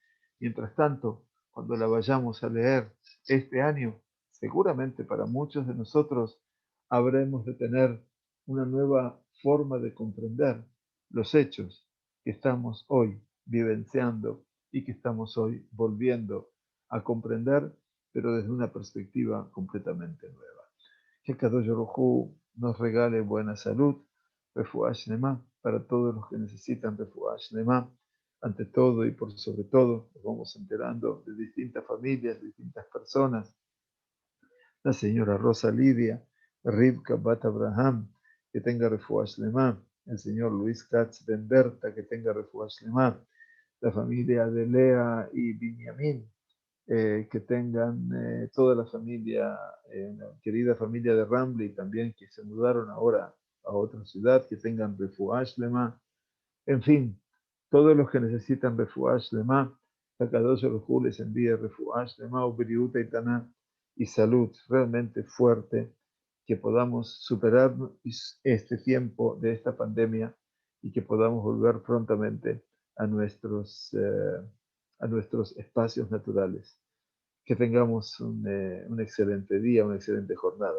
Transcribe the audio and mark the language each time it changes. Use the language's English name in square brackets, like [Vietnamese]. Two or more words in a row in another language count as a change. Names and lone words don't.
[Spanish] Mientras tanto, cuando la vayamos a leer este año, seguramente para muchos de nosotros habremos de tener una nueva forma de comprender los hechos que estamos hoy vivenciando y que estamos hoy volviendo a comprender, pero desde una perspectiva completamente nueva. Que [Hebrew] קדוש ברוך הוא [Spanish] nos regale buena salud, [Hebrew] רפואה שלמה, [Spanish] para todos los que necesitan [Hebrew] רפואה שלמה. [Spanish] Ante todo y por sobre todo, nos vamos enterando de distintas familias, distintas personas. La señora Rosa Lidia, Rivka Bat Abraham, que tenga [Hebrew] רפואה שלמה. [Spanish] El señor Luis Katz Ben Berta, que tenga [Hebrew] רפואה שלמה. [Spanish] La familia de Lea y Binyamin, que tengan toda la familia, la querida familia de Ramli también, que se mudaron ahora a otra ciudad, que tengan [Hebrew] רפואה שלמה. [Spanish] En fin, todos los que necesitan [Hebrew] רפואה שלמה, הקדוש ברוך הוא [Spanish] les envíe [Hebrew] רפואה שלמה ובריאות טובה [Spanish] y salud realmente fuerte, que podamos superar este tiempo de esta pandemia y que podamos volver prontamente a nuestros espacios naturales. Que tengamos un excelente día, una excelente jornada.